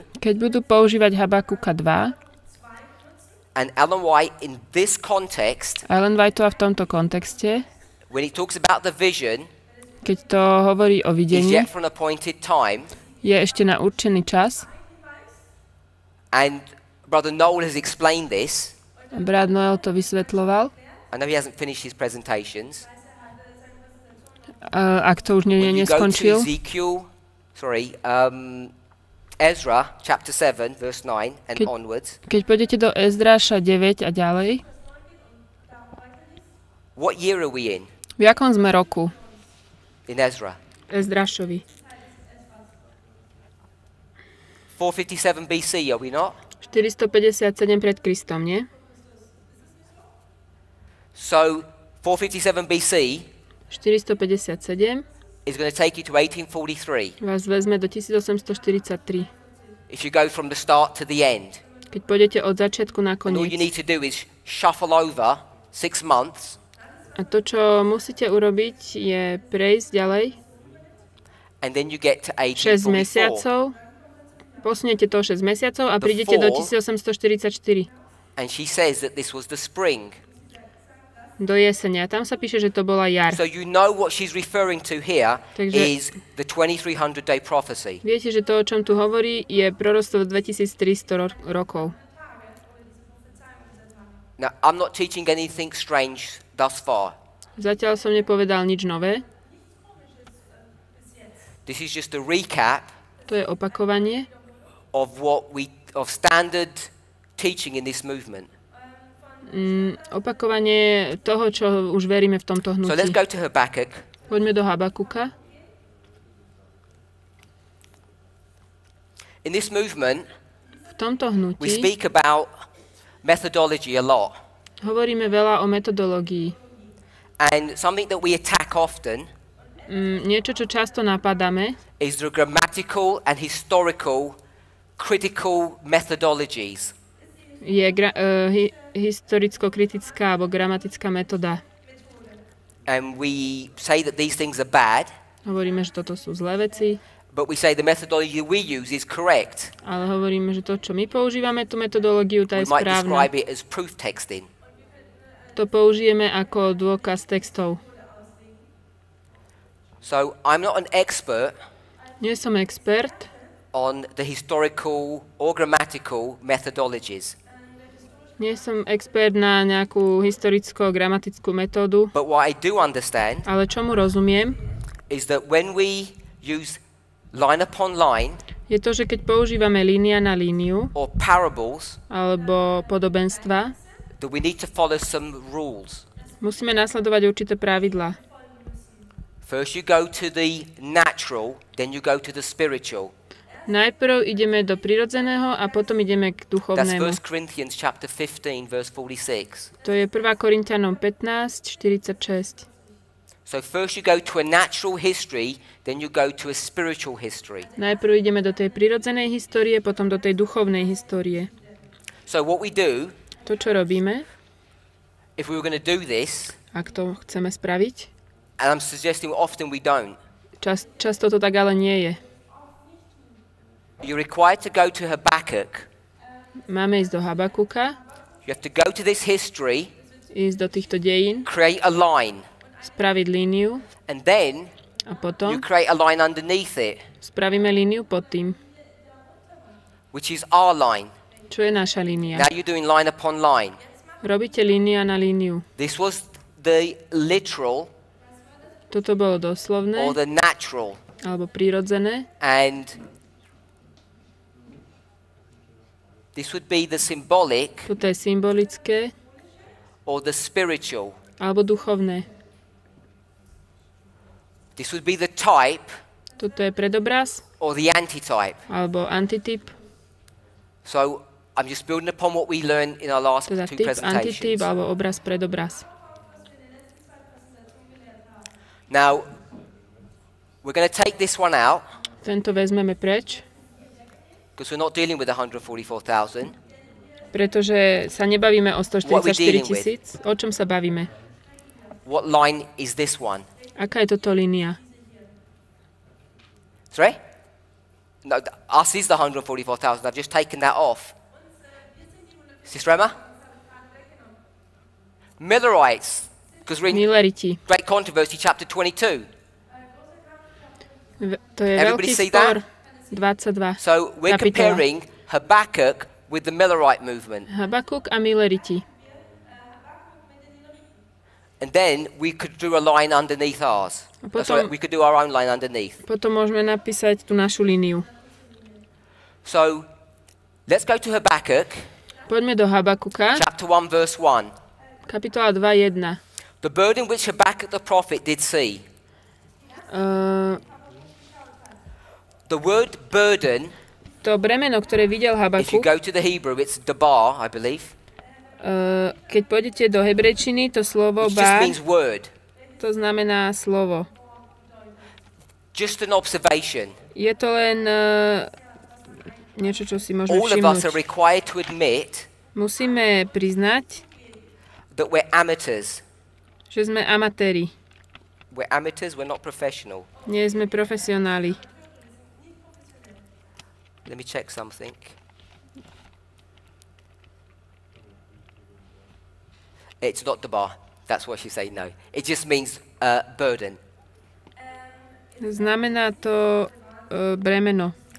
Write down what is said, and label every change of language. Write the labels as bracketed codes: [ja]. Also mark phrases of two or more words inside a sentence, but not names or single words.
[sk] Keď budú používať Habakuka 2, [en] and Ellen White in this context, [sk] Ellen Whiteová v tomto kontexte, [en] when he talks about the vision, [sk] keď to hovorí o [en] is [sk] videní, [en] yet for an appointed time, [sk] je ešte na určený čas. [en] and Brother Noel has explained this. [sk] Brat Noel to vysvetľoval. [en] I know he hasn't finished his presentations. [sk] Ak to už [en] When you go to [sk] neskončil. [en] Ezra chapter 7 verse 9 and onwards, [sk] Keď pôjdete do Ezdráša 9 a ďalej, [en] what year are we in [sk] v jakom sme roku? [en] in Ezra? [sk] Ezdrášovi. [en] 457 BC, are we not? [sk] 457 pred Kristom, nie? [en] So 457 BC 457 is going to take you to 1843. [sk] vás vezme do 1843. [en] If you go from the start to the end. [sk] Keď pôjdete od začiatku na [en] And all you [sk] koniec. [en] need to do is shuffle over 6 months [sk] A to, čo musíte urobiť, je prejsť ďalej [en] and then you get to 6 1844. [sk] mesiacov. Posuniete to 6 mesiacov a prídete do 1844. [en] And she says that this was the spring. [sk] Do jesenia. Tam sa píše, že to bola jar. [en] So you know what she's referring to here [sk] Takže- [en] is the 2300-day prophecy. [sk] Viete, že to, o čom tu hovorí, je proroctvo 2300 rokov. [en] Now, I'm not teaching anything strange thus far. [sk] Zatiaľ som nepovedal nič nové. [en] This is just a recap [sk] To je opakovanie [en] of standard teaching in this movement. [sk] Opakovanie toho, čo už veríme v tomto [en] So let's [sk] hnutí. [en] go to Habakkuk. [sk] Poďme do Habakuka. [en] In this movement, [sk] V tomto [en] we [sk] hnutí [en] speak about methodology a lot. [sk] hovoríme veľa o metodológii. [en] And something that we attack often [sk] Niečo, čo často napadáme, [en] is the grammatical and historical critical methodologies. [sk] je historicko-kritická alebo gramatická metóda. [en] And we say that these things are bad, [sk] Hovoríme, že toto sú zlé veci, [en] but we say the methodology we use is correct. [sk] ale hovoríme, že to, čo my používame, tú metodológiu, tá [en] We [sk] je [en] might [sk] správna. [en] describe it as proof texting. [sk] To použijeme ako dôkaz textov. [en] So I'm not an expert [sk] Nie som expert [en] on the historical or grammatical methodologies, [sk] Nie som expert na nejakú historicko-gramatickú metódu, [en] but what I do understand [sk] ale čomu rozumiem, [en] is that when we use line upon line [sk] je to, že keď používame línia na líniu [en] or parables, [sk] alebo podobenstva, [en] that we need to follow some rules. [sk] musíme nasledovať určité pravidlá. [en] First you go to the natural, then you go to the spiritual. [sk] Najprv ideme do prirodzeného a potom ideme k [en] That's [sk] duchovnému. [en] 1 Corinthians chapter 15 verse 46. [sk] To je 1. Korinťanom 15:46. [en] So first you go to a natural history, then you go to a spiritual history. [sk] Najprv ideme do tej prirodzenej histórie, potom do tej duchovnej histórie. [en] So what we do, [sk] To, čo robíme, [en] if we were going to do this, [sk] ak to chceme spraviť, [en] and I'm suggesting often we don't, [sk] často to tak ale nie je. [en] you're required to go to Habakkuk. [sk] Máme ísť do Habakuka, [en] You have to go to this history, [sk] ísť do týchto dejín, [en] create a line, [sk] spraviť líniu [en] and then [sk] a [en] you [sk] potom [en] create a line underneath it, [sk] spravíme líniu pod tým, [en] which is our line. [sk] čo je naša línia. [en] Now you're doing line upon line. [sk] Robíte línia na líniu. [en] This was the literal [sk] Toto bolo doslovné [en] or the natural, [sk] alebo prirodzené. [en] and this would be the symbolic [sk] Toto je symbolické [en] or the spiritual. [sk] alebo duchovné. [en] This would be the type [sk] Toto je predobraz [en] or the antitype. [sk] alebo antityp, [en] So I'm just building upon what we learned in our last [sk] teda [en] two [sk] typ, antityp [en] presentations. [sk] alebo obraz, predobraz. [en] Now, we're going to take this one out [sk] Tento vezmeme preč, [en] because we're not dealing with 144,000. [sk] pretože sa nebavíme o [en] What we 144 dealing with? 000. [sk] O čom sa bavíme? [en] What line is this one? [sk] Aká je toto línia? [en] Sorry? No, us is the 144,000. I've just taken that off. Sister Emma? Millerites. Because we're in [sk] Milleriti. [en] Great Controversy, chapter 22. [sk] To je [en] Everybody [sk] veľký [en] see [sk] spor. [en] that? 22. So we're [sk] Kapitola. [en] comparing Habakkuk with the Millerite movement. [sk] Habakuk a Milleriti. [en] And then we could do a line underneath ours. [sk] A [en] Sorry, [sk] potom- [en] we could do our own line underneath. [sk] Potom môžeme napísať tú našu líniu. [en] So let's go to Habakkuk, [sk] Poďme do Habakuka, [en] chapter 1, verse 1. kapitola 2:1. The burden which Habakkuk the prophet did see. The word burden, [sk] To bremeno, ktoré videl [en] if you Habakuk, go to the Hebrew, it's dabar, I believe, [sk] keď pôjdete do hebrejčiny, to slovo [en] which just bar, means word. [sk] to znamená slovo. [en] Just an observation. [sk] Je to len niečo, čo si môžeme [en] All of us are [sk] všimnúť. [en] required to admit [sk] Musíme priznať, [en] that we're amateurs. [sk] že sme amatéri. [en] We're amateurs, we're not professional. [sk] Nie sme profesionáli. [en] Let me check something. It's not dabar. That's what she say, no. It just means burden. [sk] Znamená to bremeno.